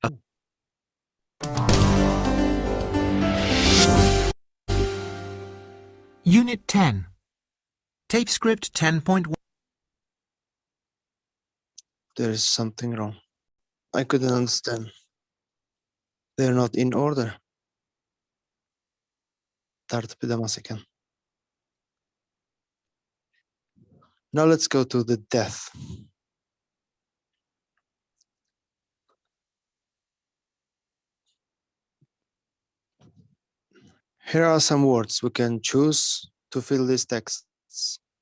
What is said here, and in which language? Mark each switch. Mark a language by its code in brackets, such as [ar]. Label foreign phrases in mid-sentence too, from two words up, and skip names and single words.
[en] Unit 10. Tape script 10.1. There is something wrong. I couldn't understand. They're not in order. [uz] Tartib edemez ekan. [en] Now let's go to the death. Here are some words we can choose to fill these texts.